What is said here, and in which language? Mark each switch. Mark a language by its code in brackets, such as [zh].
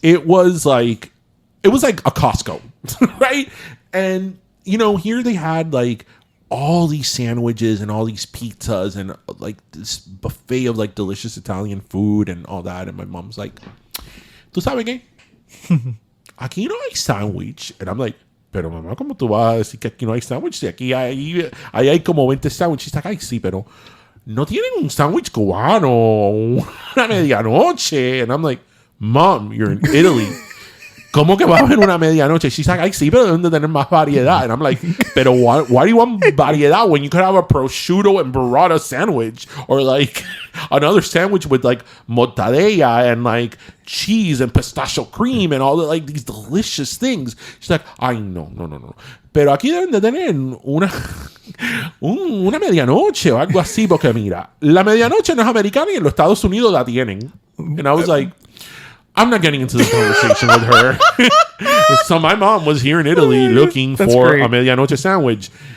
[en] It was like a Costco, right? And, here they had like all these sandwiches and all these pizzas and like this buffet of like delicious Italian food and all that. And my mom's like, [es] ¿Tú sabes qué? Aquí no hay sandwich. [en] And I'm like, [es] pero mamá, ¿cómo tú vas a decir que aquí no hay sandwich? Si aquí hay como 20 sándwiches. [en] She's like, [es] ay, sí, pero no tienen un sándwich cubano, una medianoche. [en] And I'm like, Mom, you're in Italy. [es] ¿Cómo que va a haber una medianoche? [en] She's like, [es] ay, sí, pero deben de tener más variedad. [en] And I'm like, pero why do you want variedad when you could have a prosciutto and burrata sandwich? Or like another sandwich with like mortadella and like cheese and pistachio cream and all the, like these delicious things. She's like, [es] ay, no. Pero aquí deben de tener una medianoche o algo así, porque mira, la medianoche no es americana y en los Estados Unidos la tienen. [en] And I was like, I'm not getting into this conversation with her. So my mom was here in Italy looking for a medianoche sandwich.